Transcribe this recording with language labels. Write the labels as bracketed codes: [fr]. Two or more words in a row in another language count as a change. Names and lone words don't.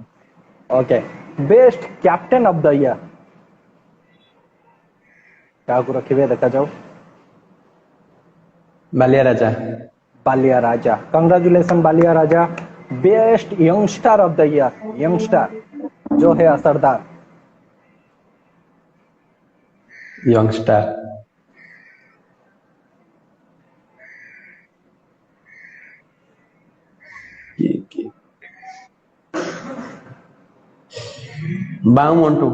[en] OK best captain of the year. [or] କାହାକୁ ରଖିବେ ଦେଖାଯାଉ। ବାଲିଆ ରାଜା। [en] Baliya Raja, congratulation Baliya Raja. Best youngster of the year, youngster [hi] जो है असरदार। [or] ୟଙ୍ଗଷ୍ଟାର। କିଏ କିଏ? ବାଉ ମଣ୍ଟୁ।